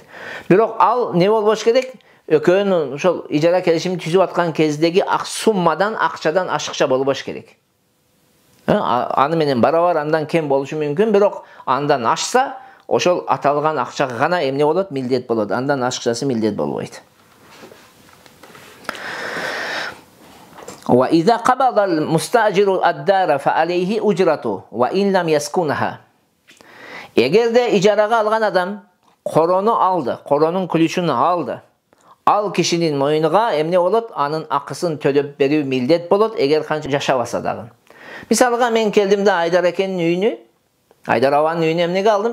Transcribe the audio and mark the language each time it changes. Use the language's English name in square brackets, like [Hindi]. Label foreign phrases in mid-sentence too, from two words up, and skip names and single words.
[Kyrgyz] Бирок ал не болбош керек? Экөөнүн ошол ижара келишимин түзүп аткан кездеги суммадан, акчадан ашыкча болбош керек. Аны менен барабар андан кем болушу мүмкүн, бирок андан ашса, ошол аталган акчага гана эмне болот? Милдет болот. Андан ашыкчасы милдет болбойт. [Arabic] وإذا قبض المستأجر الدار فعليه الأجرة وإن لم يسكنها. [Kyrgyz] Эгерде ижарага алган адам корону алды, коронун ключун алды, ал кишинин мойнуна эмне болот? Анын акысын төлөп берүү милдет болот, эгер канча жашабаса дагы. Мисалга мен келдим да Айдар экенин үйүнө, Айдар абанын үйүнө эмнеге алдым?